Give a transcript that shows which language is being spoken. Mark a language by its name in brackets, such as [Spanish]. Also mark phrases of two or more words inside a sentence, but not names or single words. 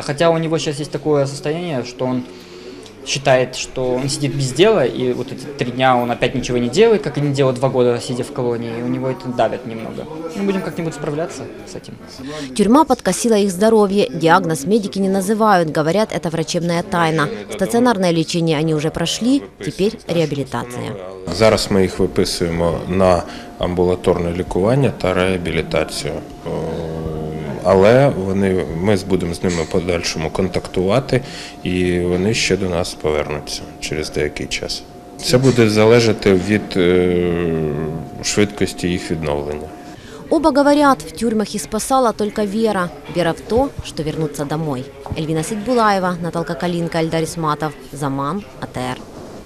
[Russian] Хотя у него сейчас есть такое состояние, что он считает, что он сидит без дела, и вот эти 3 дня он опять ничего не делает, как и не делал 2 года, сидя в колонии, и у него это давит немного. Мы будем как-нибудь справляться с этим. Тюрьма подкосила их здоровье. Диагноз медики не называют, говорят, это врачебная тайна. Стационарное лечение они уже прошли, теперь реабілітація. [Ukrainian] Зараз ми їх виписуємо на амбулаторне лікування та реабілітацію. Але ми будемо з ними в подальшому контактувати, і вони ще до нас повернуться через деякий час. Це буде залежати від швидкості їх відновлення. [Russian] Оба говорят, в тюрьмах их спасала только вера. Вера в то, что вернуться домой. Эльвина Сейтбулаева, Наталка Калинка, Эльдар Исматов. Заман, АТР.